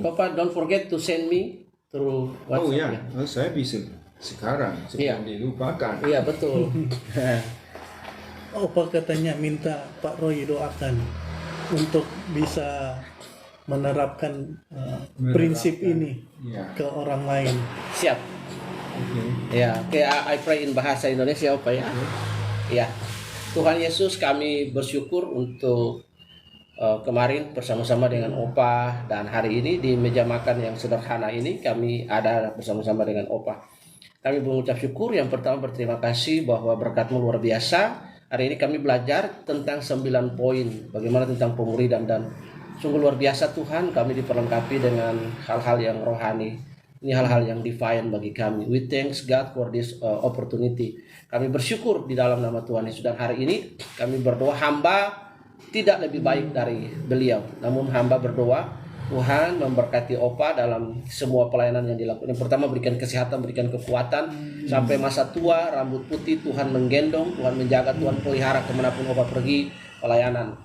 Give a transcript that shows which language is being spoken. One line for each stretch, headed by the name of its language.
English: Papa, don't forget to send me through WhatsApp.
Indonesian: Oh ya, saya bisa sekarang sebelum dilupakan. Iya, betul. Opa katanya minta Pak Roy doakan untuk bisa menerapkan prinsip ini Ya. ke orang lain. Siap. Oke. Ya, kayak
English: I pray in
Indonesian: bahasa Indonesia, Opa ya. Ya. Tuhan Yesus, kami bersyukur untuk kemarin bersama-sama dengan Opa, dan hari ini di meja makan yang sederhana ini kami ada bersama-sama dengan Opa. Kami mengucap syukur. Yang pertama berterima kasih bahwa berkat-Mu luar biasa. Hari ini kami belajar tentang 9 poin bagaimana tentang pemuridan, dan sungguh luar biasa Tuhan, kami diperlengkapi dengan hal-hal yang rohani. Ini hal-hal yang divine bagi kami.
English: We thanks God for this opportunity.
Indonesian: Kami bersyukur di dalam nama Tuhan Yesus, dan hari ini kami berdoa, hamba tidak lebih baik dari beliau, namun hamba berdoa Tuhan memberkati Opa dalam semua pelayanan yang dilakukan. Yang pertama, berikan kesehatan, berikan kekuatan sampai masa tua, rambut putih Tuhan menggendong, Tuhan menjaga, Tuhan pelihara kemanapun Opa pergi pelayanan.